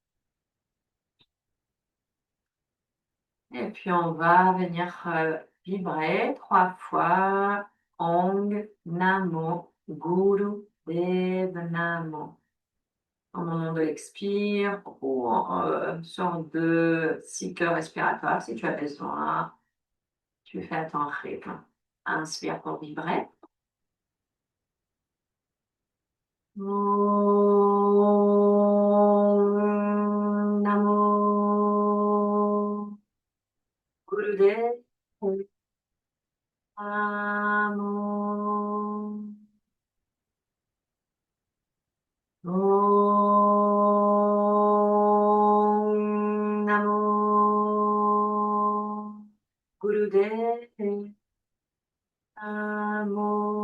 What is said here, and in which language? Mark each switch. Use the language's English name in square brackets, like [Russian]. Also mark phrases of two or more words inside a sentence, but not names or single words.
[French] Et puis on va venir vibrer 3 fois [Punjabi] ਓਂਗ ਨਮੋ ਗੁਰ ਦੇਵ ਨਮੋ. [French] Au moment de l'expire ou en sorte de cycle respiratoire si tu as besoin. Tu fais à ton rythme. Inspire pour vibrer. [Punjabi] ਓਮ ਨਮੋ ਗੁਰਦੇਵ ਨਮੋ. ਓਮ ਨਮੋ ਗੁਰਦੇਵ ਨਮੋ.